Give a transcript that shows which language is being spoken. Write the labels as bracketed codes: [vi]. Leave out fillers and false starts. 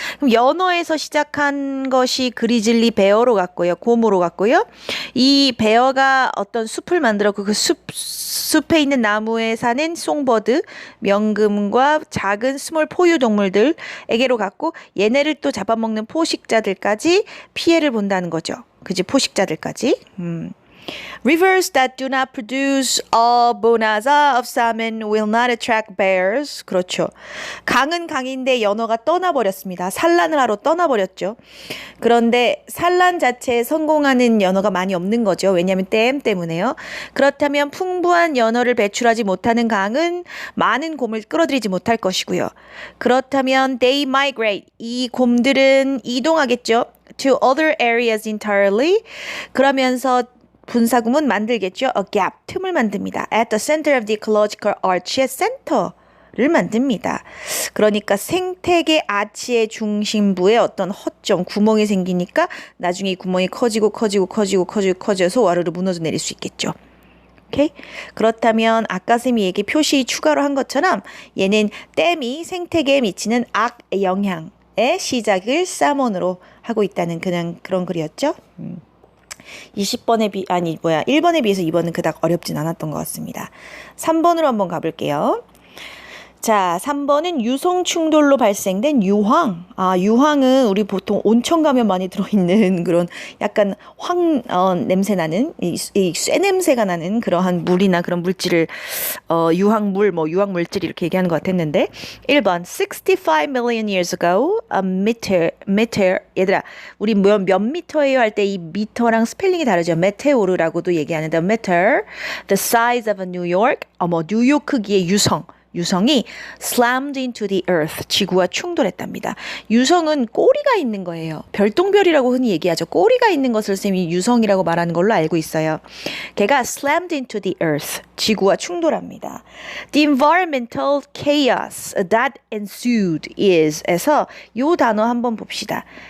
[ko] 그럼 연어에서 시작한 것이 그리즐리 베어로 갔고요. 곰으로 갔고요. 이 베어가 어떤 숲을 만들었고 그 숲에 있는 나무에 사는 송버드, 명금과 작은 스몰 포유 동물들에게로 갔고 얘네를 또 잡아먹는 포식자들까지 피해를 본다는 거죠. 그지 포식자들까지. [en] Rivers that do not produce a bonanza of salmon will not attract bears. [ko] 그렇죠. 강은 강인데 연어가 떠나버렸습니다. 산란을 하러 떠나버렸죠. 그런데 산란 자체에 성공하는 연어가 많이 없는 거죠. 왜냐하면 댐 때문에요. 그렇다면 풍부한 연어를 배출하지 못하는 강은 많은 곰을 끌어들이지 못할 것이고요. 그렇다면 [en] they migrate. [ko] 이 곰들은 이동하겠죠. [en] To other areas entirely. [ko] 그러면서 분사구문 만들겠죠. [en] A gap, [ko] 틈을 만듭니다. [en] At the center of the ecological arch [ko] 의 센터를 만듭니다. 그러니까 생태계 아치의 중심부에 어떤 허점, 구멍이 생기니까 나중에 이 구멍이 커지고 와르르 무너져 내릴 수 있겠죠. 오케이? 그렇다면 아까 쌤이 얘기 표시 추가로 한 것처럼 얘는 댐이 생태계에 미치는 악 영향의 시작을 사몬으로 하고 있다는 그냥 그런 글이었죠. 20번에 1번에 비해서 2번은 그닥 어렵진 않았던 것 같습니다. 3번으로 한번 가볼게요. 자, 3번은 유성 충돌로 발생된 유황. 유황은 우리 보통 온천 가면 많이 들어있는 그런 약간 냄새 나는, 쇠 냄새가 나는 그러한 물이나 그런 물질을, 유황물, 유황물질 이렇게 얘기하는 것 같았는데. [en] 1번, 65 million years ago, a meteor. [ko] 얘들아, 우리 몇 미터예요 할 때 이 미터랑 스펠링이 다르죠. 메테오르라고도 얘기하는데, [en] meteor, the size of a New York, [ko] 뉴욕 크기의 유성이 [en] slammed into the earth, [ko] 지구와 충돌했답니다. 유성은 꼬리가 있는 거예요. 별똥별이라고 흔히 얘기하죠. 꼬리가 있는 것을 쌤이 유성이라고 말하는 걸로 알고 있어요. 걔가 [en] slammed into the earth, [ko] 지구와 충돌합니다. [en] The environmental chaos that ensued is [ko] 에서 요 단어 한번 봅시다.